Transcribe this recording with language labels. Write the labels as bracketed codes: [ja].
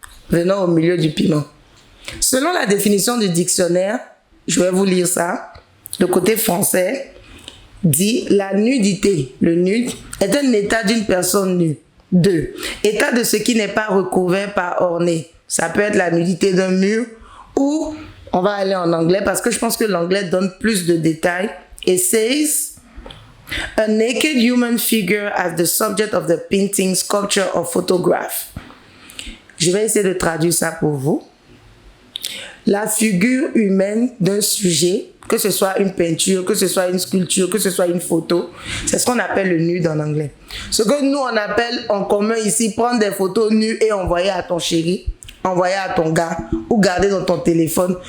[fr] Venons au milieu du piment. Selon la définition du dictionnaire, je vais vous lire ça, le côté français dit la nudité. Le nude est un état d'une personne nue. 2. État de ce qui n'est pas recouvert par orné. Ça peut être la nudité d'un mur ou, on va aller en anglais parce que je pense que l'anglais donne plus de détails. [en] It says, a naked human figure as the subject of the painting, sculpture or photograph. [fr] Je vais essayer de traduire ça pour vous. La figure humaine d'un sujet, que ce soit une peinture, que ce soit une sculpture, que ce soit une photo, c'est ce qu'on appelle le nude en anglais. Ce que nous on appelle en commun ici, prendre des photos nues et envoyer à ton chéri, envoyer à ton gars ou garder dans ton téléphone.